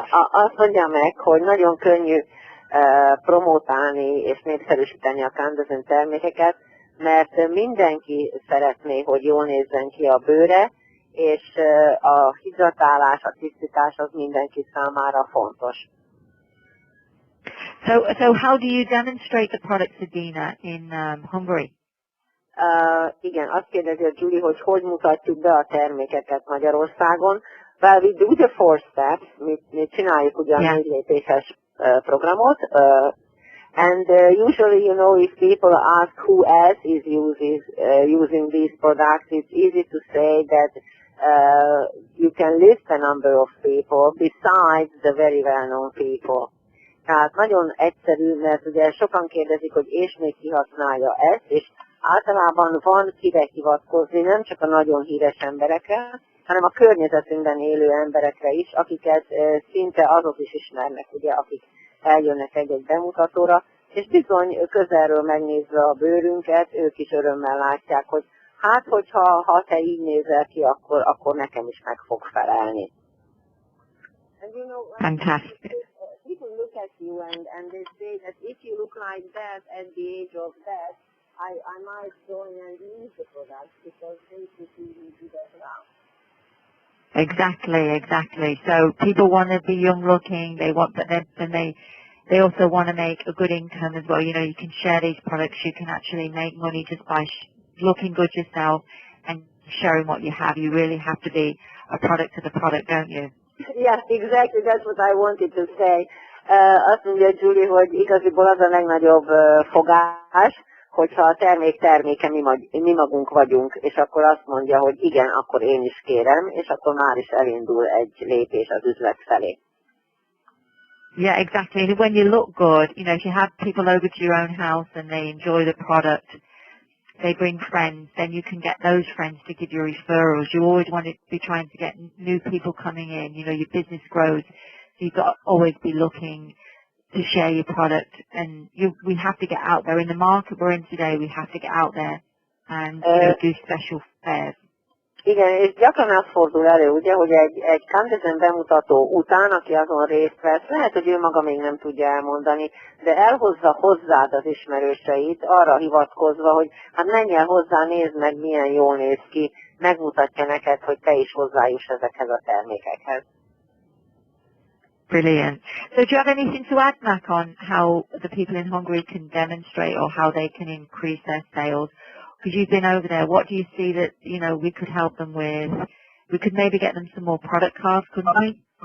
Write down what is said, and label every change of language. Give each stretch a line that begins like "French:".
Hungarian: Azt mondja meg, hogy nagyon könnyű promotálni és népszerűsíteni a Kandesn termékeket, mert mindenki szeretné, hogy jól nézzen ki a bőre, és a hidratálás, a tisztítás az mindenki számára fontos.
English: So how do you demonstrate the products, Adina, in Hungary?
Hungarian: Igen, azt kérdezi a Julie, hogy mutatjuk be a termékeket Magyarországon.
English: Well, we do the 4 steps,
Hungarian: mi csináljuk ugye a 4 lépéses programot,
English: and usually, you know, if people ask who else is using these products, it's easy to say that you can list a number of people besides the very well-known people.
Hungarian: Tehát nagyon egyszerű, mert ugye sokan kérdezik, hogy és még ki használja ezt, és általában van kire hivatkozni, nem csak a nagyon híres emberekre, hanem a környezetünkben élő emberekre is, akiket szinte azok is ismernek, ugye, akik eljönnek egy-egy bemutatóra, és bizony közelről megnézve a bőrünket, ők is örömmel látják, hogy hát, hogyha te így nézel ki, akkor nekem is meg fog felelni.
English: Fantastic. People look at you and they say that if you look like that at the age of that, I might join and use the product because they should really do that now. Exactly. So people want to be young looking, they want, but then they also want to make a good income as well. You know, you can share these products, you can actually make money just by looking good yourself and sharing what you have. You really have to be a product of the product, don't you? Yeah, exactly. That's what I wanted to say.
Hungarian: Azt mondja Julie, hogy igaziból az a legnagyobb fogás, hogyha a terméke mi magunk vagyunk, és akkor azt mondja, hogy igen, akkor én is kérem, és akkor már is elindul egy lépés az üzlet felé.
English: Yeah, exactly. And when you look good, you know, if you have people over to your own house and they enjoy the product, they bring friends, then you can get those friends to give you referrals. You always want to be trying to get new people coming in. You know, your business grows, so you've got to always be looking to share your product. And we have to get out there. In the market we're in today, we have to get out there and do special fairs.
Hungarian: Igen, és gyakran az fordul elő, ugye, hogy egy Kandesn bemutató után, aki azon részt vesz, lehet, hogy ő maga még nem tudja elmondani, de elhozza hozzád az ismerőseit, arra hivatkozva, hogy hát menj el hozzá, nézd meg, milyen jól néz ki, megmutatja neked, hogy te is hozzájuss ezekhez a termékekhez.
English: Brilliant. So do you have anything to add, Mac, on how the people in Hungary can demonstrate or how they can increase their sales? Because you've been over there, what do you see that, you know, we could help them with? We could maybe get them some more product cards, couldn't we?